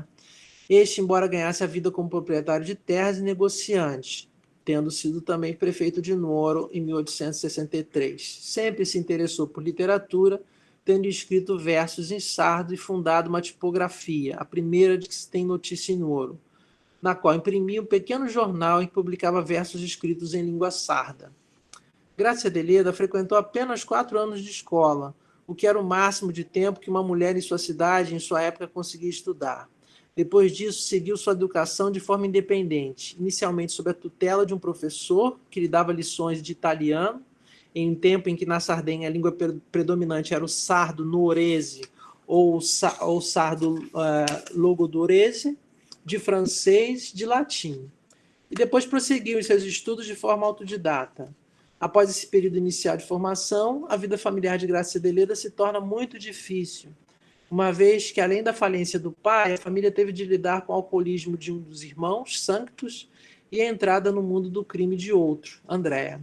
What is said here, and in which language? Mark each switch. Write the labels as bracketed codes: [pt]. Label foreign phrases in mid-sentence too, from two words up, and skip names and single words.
[pt] Este, embora ganhasse a vida como proprietário de terras e negociante, tendo sido também prefeito de Nuoro em 1863. Sempre se interessou por literatura, tendo escrito versos em sardo e fundado uma tipografia, a primeira de que se tem notícia em Nuoro, na qual imprimia um pequeno jornal em que publicava versos escritos em língua sarda. Grazia Deledda frequentou apenas 4 anos de escola, o que era o máximo de tempo que uma mulher em sua cidade, em sua época, conseguia estudar. Depois disso, seguiu sua educação de forma independente, inicialmente sob a tutela de um professor que lhe dava lições de italiano, em um tempo em que na Sardenha a língua predominante era o sardo nuorese ou sardo logudorese, de francês, de latim. E depois prosseguiu em seus estudos de forma autodidata. Após esse período inicial de formação, a vida familiar de Grazia Deledda se torna muito difícil, uma vez que, além da falência do pai, a família teve de lidar com o alcoolismo de um dos irmãos, Sanctus, e a entrada no mundo do crime de outro, Andrea.